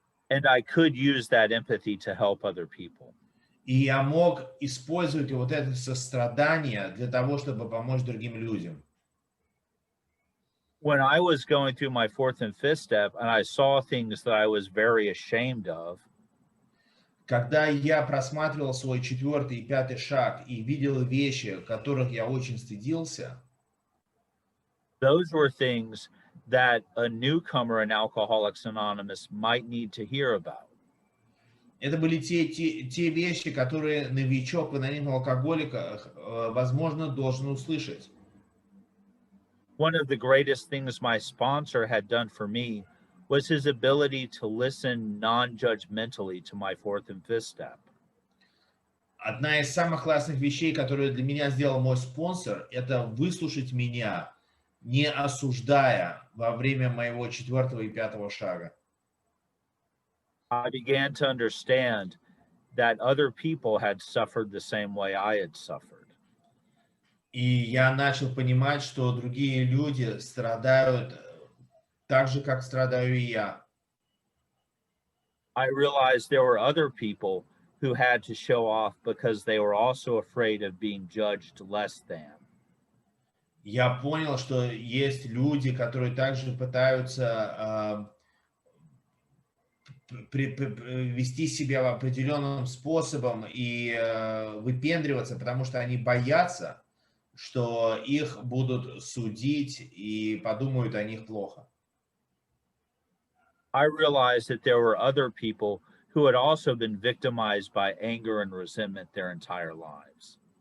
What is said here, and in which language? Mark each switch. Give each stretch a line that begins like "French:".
English: And I could use that empathy to help other people.
Russian: И я мог использовать вот это сострадание для того, чтобы помочь другим людям.
English: When I was going through my fourth and fifth step and I saw things that I was very ashamed of,
Russian: Когда я просматривал свой четвертый и пятый шаг и видел вещи, которых я очень стыдился,
English: those were things that a newcomer in Alcoholics Anonymous might need to hear about.
Russian: это были те вещи, которые новичок в анонимных алкоголиках, возможно, должен услышать.
English: One of the greatest things my sponsor had done for me was his ability to listen non-judgmentally to my fourth and fifth step.
Russian: Одна из самых классных вещей, которые для меня сделал мой спонсор, это выслушать меня, не осуждая во время моего четвертого и пятого шага.
English: I began to understand that other people had suffered the same way I had suffered.
Russian: И я начал понимать, что другие люди страдают так же, как страдаю и я.
English: I realized there were other people who had to show off because they were also afraid of being judged less than.
Russian: Я понял, что есть люди, которые также пытаются вести себя определенным способом и выпендриваться, потому что они боятся, что их будут судить и подумают о них плохо.
English: I realized that there were other people who had also been victimized by anger and resentment their entire lives.